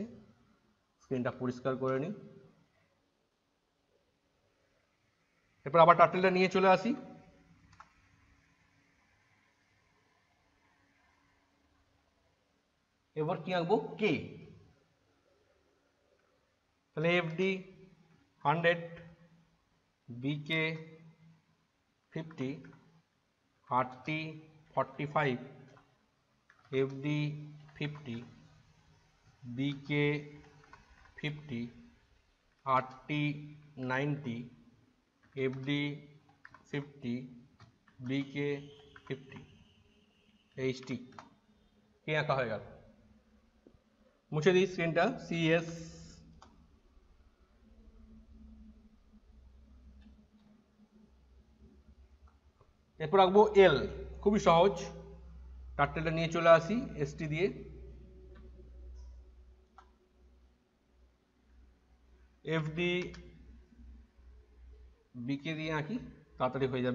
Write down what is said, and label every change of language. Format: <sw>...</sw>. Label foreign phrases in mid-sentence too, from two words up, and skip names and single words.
<bn>স্ক্রিনটা পরিষ্কার করে নিই। এরপর আবার টার্টেলটা নিয়ে চলে আসি। এবার কি আঁকবো? কে। তাহলে FD 100, BK 50, RT 45, FD 50, BK 50, RT 90, FD 50, BK 50, HT কে আঁকা হয়ে গেল। মুছে দিই স্ক্রিনটা। CS। এরপর আঁকবো L, খুবই সহজ। টার্টেলটা নিয়ে চলে আসি ST দিয়ে। FD BK দিয়ে আঁকি, তাড়াতাড়ি হয়ে যাবে।</bn>